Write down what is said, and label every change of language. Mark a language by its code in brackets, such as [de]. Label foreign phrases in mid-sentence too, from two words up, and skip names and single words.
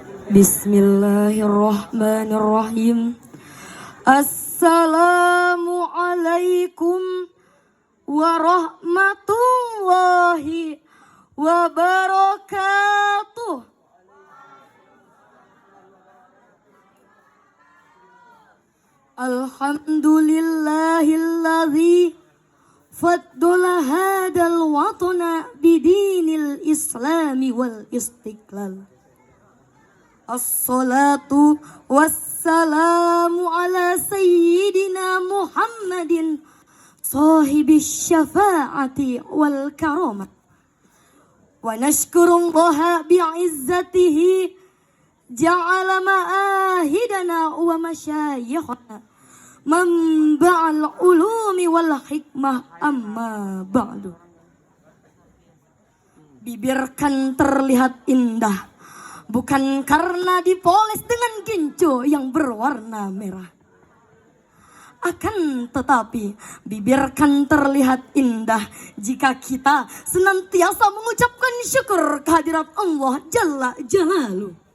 [ar] بسم الله الرحمن الرحيم. السلام عليكم ورحمة الله وبركاته. الحمد لله الذي فضل هذا الوطن بدين الإسلام والاستقلال. الصلاة والسلام على سيدنا محمد صاحب الشفاعة والكرامة. ونشكر الله بعزته جعل معاهدنا ومشايخنا منبع العلوم والحكمة أما بعد. [id] Bibir kan terlihat indah bukan karena dipoles dengan ginjo yang berwarna merah. Akan tetapi bibir kan terlihat indah jika kita senantiasa mengucapkan syukur kehadirat Allah [ar] جل جلاله.